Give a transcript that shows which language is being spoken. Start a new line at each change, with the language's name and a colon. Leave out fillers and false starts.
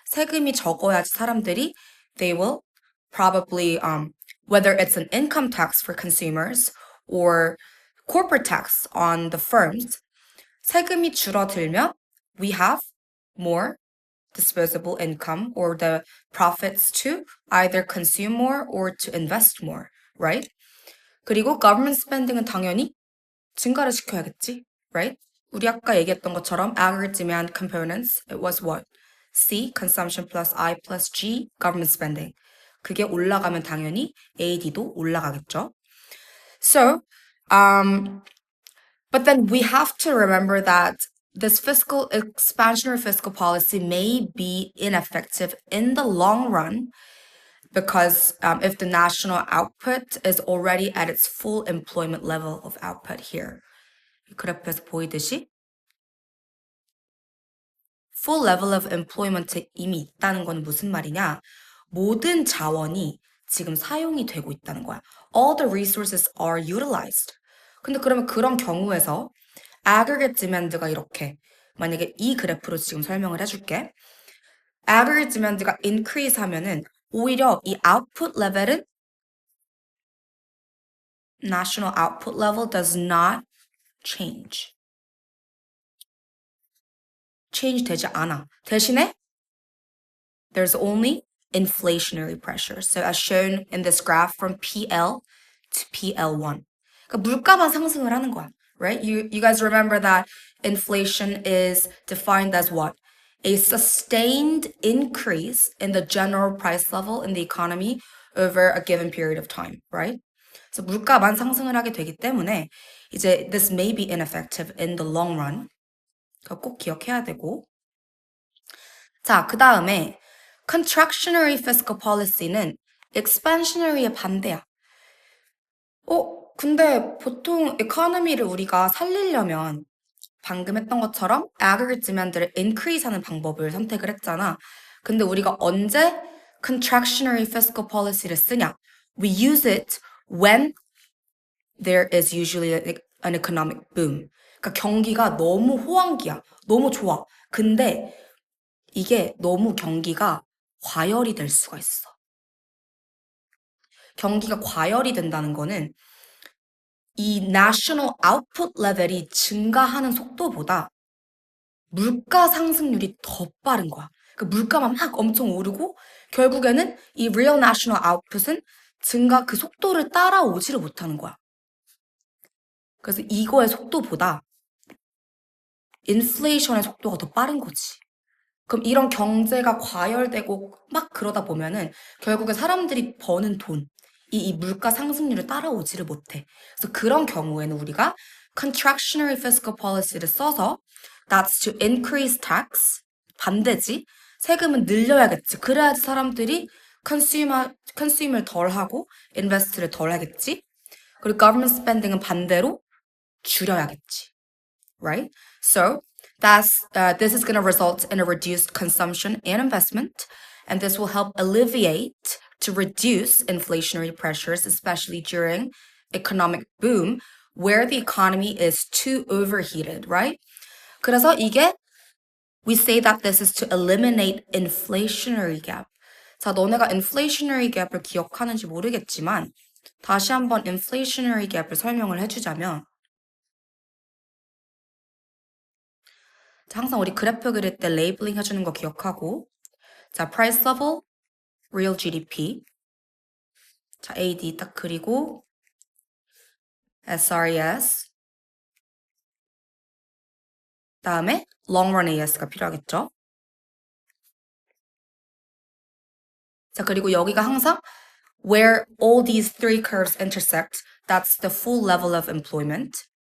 Korean: 세금이 적어야지 사람들이
English: they will probably whether it's an income tax for consumers or corporate tax on the firms,
Korean: 세금이 줄어들면
English: we have more disposable income or the profits to either consume more or to invest more, right?
Korean: 그리고
English: government spending
Korean: 은 당연히 증가를 시켜야겠지, right? 우리 아까 얘기했던 것처럼
English: aggregate demand components, it was what? C, consumption plus I plus G, government spending.
Korean: 그게 올라가면 당연히 AD도 올라가겠죠.
English: So, but then we have to remember that this fiscal expansionary fiscal policy may be ineffective in the long run because if the national output is already at its full employment level of output here.
Korean: 이 그래프에서 보이듯이
English: full level of employment
Korean: 에 이미 있다는 건 무슨 말이냐? 모든 자원이 지금 사용이 되고 있다는 거야.
English: All the resources are utilized.
Korean: 근데 그러면 그런 경우에서 aggregate demand가 이렇게 만약에 이 그래프로 지금 설명을 해줄게.
English: aggregate demand가 increase
Korean: 하면은 오히려 이
English: output level은 national output level does not change.
Korean: change 되지 않아.
English: 대신에 there's only inflationary pressure. So as shown in this graph from PL to PL1.
Korean: 그러니까 물가만 상승을 하는 거야.
English: Right? You guys remember that inflation is defined as what? A sustained increase in the general price level in the economy over a given period of time, right?
Korean: 그래서 물가만 상승을 하게 되기 때문에 이제
English: this may be ineffective in the long run.
Korean: 그거 꼭 기억해야 되고. 자, 그 다음에 contractionary fiscal policy는 expansionary의 반대야. 근데 보통 economy를 우리가 살리려면 방금 했던 것처럼 aggregate demand를 increase 하는 방법을 선택을 했잖아. 근데 우리가 언제 contractionary fiscal policy를 쓰냐?
English: We use it when there is usually an economic boom.
Korean: 그러니까 경기가 너무 호황기야. 너무 좋아. 근데 이게 너무 경기가 과열이 될 수가 있어. 경기가 과열이 된다는 거는 이 national output level이 증가하는 속도보다 물가 상승률이 더 빠른 거야. 그 물가만 막 엄청 오르고 결국에는 이 real national output은 증가 그 속도를 따라오지를 못하는 거야. 그래서 이거의 속도보다 인플레이션의 속도가 더 빠른 거지. 그럼 이런 경제가 과열되고 막 그러다 보면은 결국에 사람들이 버는 돈, 이 물가 상승률을 따라오지를 못해. 그래서 그런 경우에는 우리가 contractionary fiscal policy를 써서
English: that's to increase tax,
Korean: 반대지. 세금은 늘려야겠지. 그래야지 사람들이 consume을 덜 하고 invest를 덜 하겠지. 그리고 government spending은 반대로 줄여야겠지.
English: Right? So this is going to result in a reduced consumption and investment, and this will help alleviate to reduce inflationary pressures, especially during economic boom, where the economy is too overheated, right?
Korean: 그래서 이게
English: we say that this is to eliminate inflationary gap.
Korean: 자, 너네가 inflationary gap을 기억하는지 모르겠지만 다시 한번 inflationary gap을 설명을 해주자면 자, 항상 우리 그래프 그릴 때 레이블링 해주는 거 기억하고 자, price level, real GDP 자, AD 딱 그리고 SRES 다음에 long run AS가 필요하겠죠. 자, 그리고 여기가 항상
English: where all these three curves intersect, that's the full level of employment.